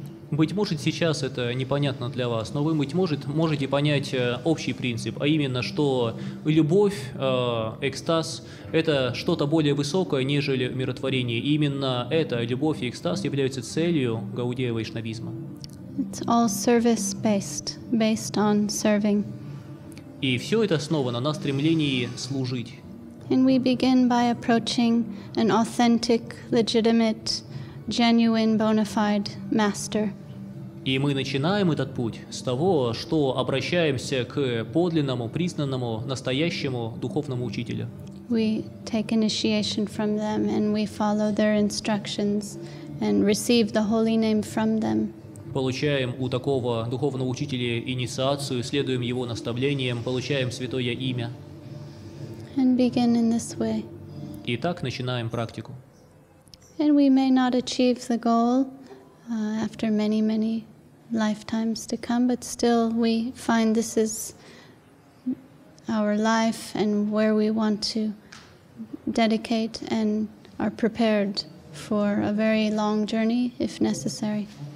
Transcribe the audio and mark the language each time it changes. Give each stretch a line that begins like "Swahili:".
Russian: Быть может, сейчас это непонятно для вас, но вы, быть может, можете понять общий принцип, а именно, что любовь, экстаз – это что-то более высокое, нежели умиротворение. И именно эта любовь и экстаз являются целью гаудия вайшнавизма.
English: It's all service-based, based on serving.
Russian: И все это основано на стремлении служить.
English: And we begin by approaching an authentic, legitimate, genuine, bona fide master.
Russian: И мы начинаем этот путь с того, что обращаемся к подлинному, признанному, настоящему духовному учителю.
English: We take initiation from them and we follow their instructions and receive the holy name from them.
Russian: Получаем у такого духовного учителя инициацию, следуем его наставлениям, получаем святое имя.
English: And begin in this way.
Russian: И так начинаем практику.
English: And we may not achieve the goal after many, many lifetimes to come, but still we find this is our life and where we want to dedicate and are prepared for a very long journey if necessary.